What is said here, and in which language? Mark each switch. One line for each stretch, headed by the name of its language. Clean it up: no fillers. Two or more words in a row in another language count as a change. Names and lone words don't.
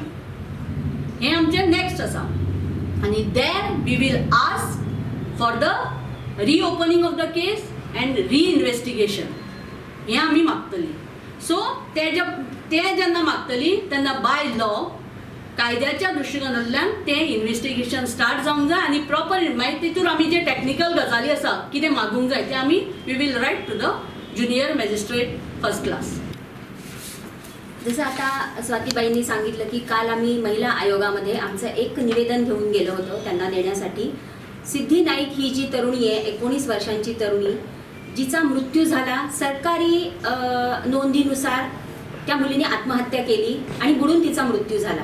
Konkani: हे आमचे नेक्स्ट आसा आनी
English: there we will ask for the reopening of the case and reinvestigation
Konkani: हे आमी मागतली. सो ते जेन्ना मागतली तेन्ना
English: by law
Konkani: कायद्याच्या दृश्टिकोनांतल्यान ते
English: investigation start
Konkani: जावंक जाय आनी प्रॉपर मागीर तितून आमी जे टॅक्निकल गजाली आसा कितें मागूंक जाय ते आमी
English: we will write to the junior magistrate first class.
Marathi: जसं आता स्वातीबाईंनी सांगितलं की काल आम्ही महिला आयोगामध्ये आमचं एक निवेदन घेऊन गेलो होतो त्यांना देण्यासाठी. सिद्धी नाईक ही जी तरुणी आहे 19 वर्षांची तरुणी जिचा मृत्यू झाला सरकारी नोंदीनुसार त्या मुलीने आत्महत्या केली आणि बुडून तिचा मृत्यू झाला.